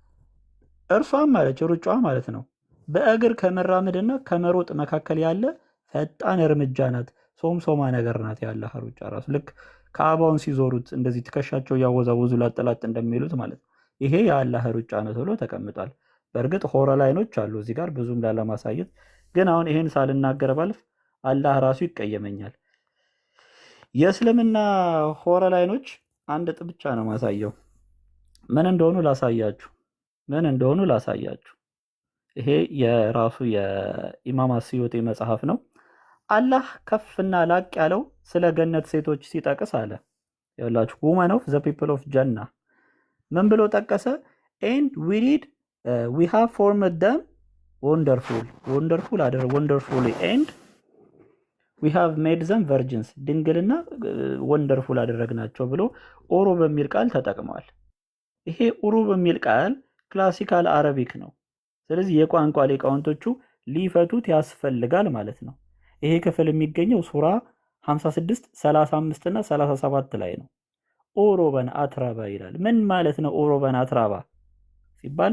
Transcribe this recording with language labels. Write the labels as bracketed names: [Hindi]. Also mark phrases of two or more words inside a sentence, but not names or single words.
[Amharic] እርሷም ማለች ሩጫዋ ማለት ነው በእግር ከመራመድና ከመሮጥ መካከል ያለ ፈጣን እርምጃ ናት፣ ሶምሶማ ነገር ናት የአላህ ሩጫ ራሱ። ልክ ከአባውን ሲዞሩት እንደዚህ ትከሻቸው እያወዛወዙ ላጠላጥ እንደሚሉት ማለት ነው። ይሄ የአላህ ሩጫ ነው ተብሎ ተቀምጧል። በእርግጥ ሆረላይኖች አሉ እዚህ ጋር ብዙም ላለማሳየት፣ ግን አሁን ይሄን ሳልናገር ባልፍ አላህ ራሱ ይቀየመኛል። የእስልምና ሆረላይኖች አንድ ብቻ ነው ማሳየው። ምን እንደሆኑ ላሳያችሁ። ይሄ የራሱ የኢማም አስዩጢ መጽሐፍ ነው። አላህ ከፍና ላቅ ያለው ስለ ገነት ሴቶች ሲጠቅስ አለ ያላችሁ [English] women of the people of Jannah [Amharic] ምን ብሎ ጠቀሰ? [English] and we have formed them wonderfully and we have made them virgins ድንግልና [Amharic] ወንደርፉል አደረግናቸው ብሎ ኦሮ በሚል ቃል ተጠቅሟል። ይሄ ኦሮ በሚል ቃል ክላሲካል አረቢክ ነው። ስለዚህ የቋንቋ ሊቃውንቶቹ ሊፈቱት ያስፈልጋል ማለት ነው። ይሄ ክፍል የሚገኘው ሱራ 56 35 እና 37 ላይ ነው። ኦሮበን አትራባ ይላል። ምን ማለት ነው ኦሮበን አትራባ ሲባል?